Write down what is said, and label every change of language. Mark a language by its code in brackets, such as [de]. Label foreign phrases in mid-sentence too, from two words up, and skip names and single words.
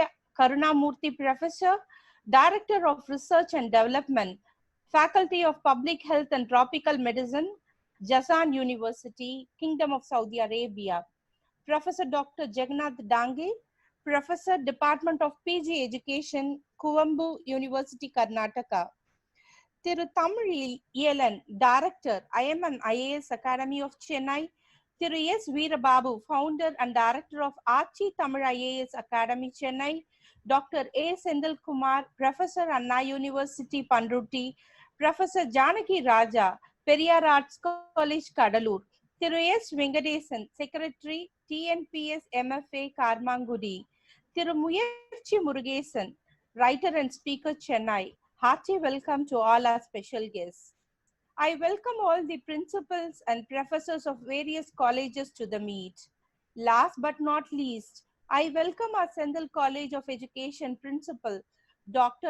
[en] Karunamurthy, Professor, Director of Research and Development, Faculty of Public Health and Tropical Medicine, Jazan University, Kingdom of Saudi Arabia. Professor Dr. Jagannath Dange, Professor, Department of PG Education, Kuvempu University, Karnataka. Thiru Tamil Yelan, Director, IMN IAS Academy of Chennai. Thiru S. Veerababu, Founder and Director of Archie Tamil IAS Academy, Chennai. Dr. A. Sendil Kumar, Professor, Anna University, Pandruti. Professor Janaki Raja, Periyar Arts College, Kadalur. Thiru S. Venkatesan, Secretary, TNPS MFA, Karmangudi. Thiru Muyerchi Murugesan, Writer and Speaker, Chennai. Hearty welcome to all our special guests. I welcome all the principals and professors of various colleges to the meet. Last but not least, I welcome our Sendil College of Education Principal, Dr.